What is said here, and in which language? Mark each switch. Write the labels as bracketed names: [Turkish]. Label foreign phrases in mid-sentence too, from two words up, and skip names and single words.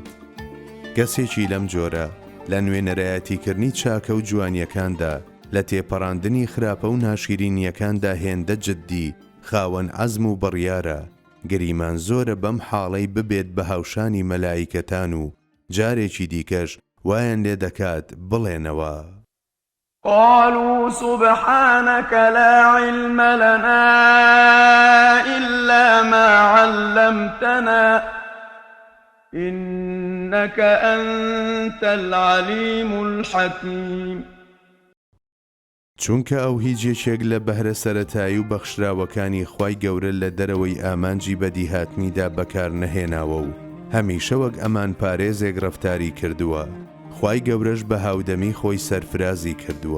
[Central Kurdish] کەسێکی لەم جۆرە لە نوێنەرایەتیکردنی چاکە و جوانیەکاندا لە تێپەڕاندنی خراپە و ناشیرینیەکاندا هێندە جددی خاوەن عەزم و بڕیارە، گریمان زۆرە بەم حاڵەی ببێت بە هاوشانی مەلایکەتان و جارێکی دیکەش وایان لێ دەکات بڵێنەوە: [Arabic] قالوا سبحانك لا علم لنا إلا ما علمتنا إنك أنت العليم الحكيم. [Central Kurdish] چونکە ئەو هیچ یەکێک لە بەهرە سەرەتایی و بەخشراوەکانی خوای گەورە لە دەرەوەی ئامانجی بەدیهاتنیدا بەکار نەهێناوە و هەمیشە وەک ئەمان پارێزێک ڕەفتاری کردووە، خوای گەورەش بە هاودەمی خۆی سەرفرازی کردووە.